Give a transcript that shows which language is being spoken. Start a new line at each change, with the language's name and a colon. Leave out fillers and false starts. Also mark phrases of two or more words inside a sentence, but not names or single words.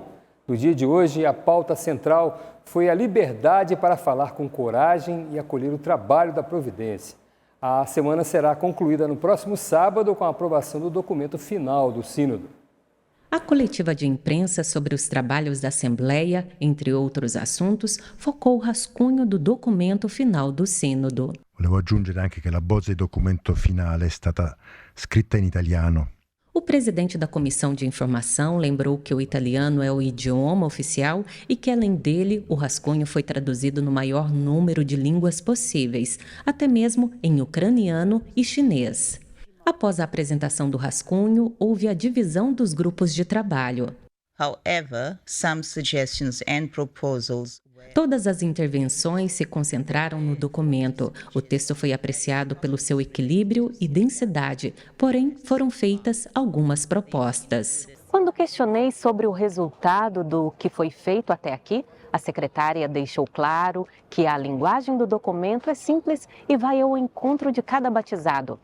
Portuguese: No dia de hoje, a pauta central foi a liberdade para falar com coragem e acolher o trabalho da providência. A semana será concluída no próximo sábado com a aprovação do documento final do Sínodo. A coletiva de imprensa sobre os trabalhos da Assembleia, entre outros assuntos, focou o rascunho do documento final do Sínodo.
Italian: Volevo aggiungere anche che la bozza di documento finale è stata scritta in italiano.
Portuguese: O presidente da Comissão de Informação lembrou que o italiano é o idioma oficial e que, além dele, o rascunho foi traduzido no maior número de línguas possíveis, até mesmo em ucraniano e chinês. Após a apresentação do rascunho, houve a divisão dos grupos de trabalho.
English: However, some suggestions and proposals.
Portuguese: Todas as intervenções se concentraram no documento. O texto foi apreciado pelo seu equilíbrio e densidade, porém foram feitas algumas propostas. Quando questionei sobre o resultado do que foi feito até aqui, a secretária deixou claro que a linguagem do documento é simples e vai ao encontro de cada batizado.